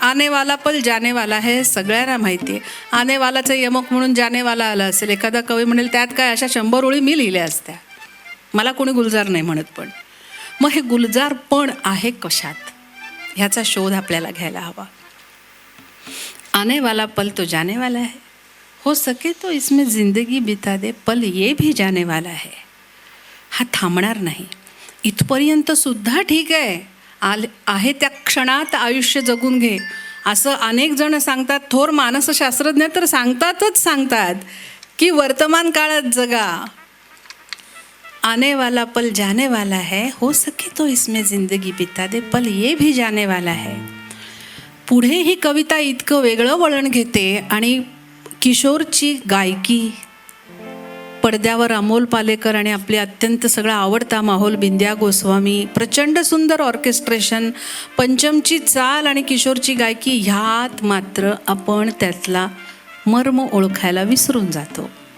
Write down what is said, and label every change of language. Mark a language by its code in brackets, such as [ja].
[hi] आने वाला पल जाने वाला है [mr] सगळ्यांना माहिती आहे. आने वालाचं यमक म्हणून जाने वाला आलं असेल. एखादा कवी म्हणेल त्यात काय अशा 100 ओळी मी लिहिल्या असत्या, मला कोणी गुलजार नाही म्हणत. पण मग हे गुलजार पण आहे कशात ह्याचा शोध आपल्याला घ्यायला हवा. [hi] आने वाला पल तो जाने वाला है, हो सके तो इसमें जिंदगी बिता दे, पल ये भी जाने वाला है. [mr] हा थांबणार नाही. इथपर्यंत सुद्धा ठीक आहे, आहे त्या क्षणात आयुष्य जगून घे असं अनेक जण सांगतात. थोर मानसशास्त्रज्ञ तर सांगतात की वर्तमान काळात जगा. [hi] आने वाला पल जाने वाला है, हो सके तो इसमें जिंदगी बिता दे, पल ये भी जाने वाला है. [mr] पुढे ही कविता इतकं वेगळं वळण घेते आणि किशोरची गायकी, पडद्यावर अमोल पालेकर आणि आपले अत्यंत सगळा आवडता माहोल बिंद्या गोस्वामी, प्रचंड सुंदर ऑर्केस्ट्रेशन, पंचमची चाल आणि किशोरची गायकी, ह्यात मात्र आपण त्यातला मर्म ओळखायला विसरून जातो.